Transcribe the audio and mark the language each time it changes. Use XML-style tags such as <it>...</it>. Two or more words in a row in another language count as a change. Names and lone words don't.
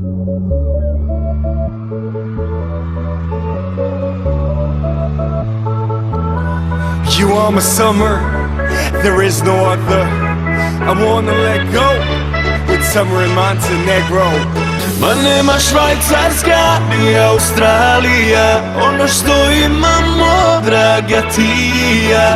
<en>You are my summer, there is no other. I wanna let go with summer in Montenegro.</en> <sr>Ma nema Švajcarska ni Australija, ono što imamo, draga ti i ja.</sr>